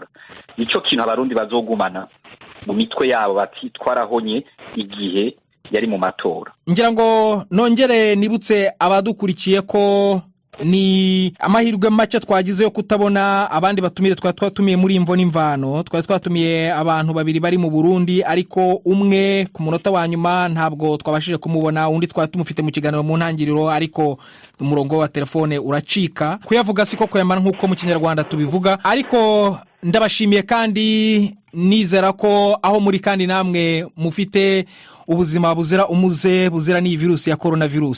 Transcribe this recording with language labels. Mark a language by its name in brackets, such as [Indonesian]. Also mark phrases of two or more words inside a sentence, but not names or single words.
[Rundi] Nico kintu abarundi bazogumana mu mitwe yabo bati twarahonye igihe yari mu matora. [Kinyarwanda] Ngira ngo nongere nibutse abadukurikiye ko ni amahirwe make twagize yo kutabona abandi batumire twatumiye muri imvo n'imvano. Twatumiye abantu babiri bari mu Burundi, ariko umwe ku munota wa nyuma ntabwo twabashije kumubona, undi twatumufite mu kiganiro mu ntangiriro ariko umurongo wa telefone uracika. Kuyavuga siko kwemana nkuko mu Kinyarwanda tubivuga, ariko ndabashimiye kandi nizera ko aho muri kandi namwe mufite ubuzima buzira umuze, buzira ni virusi ya coronavirus.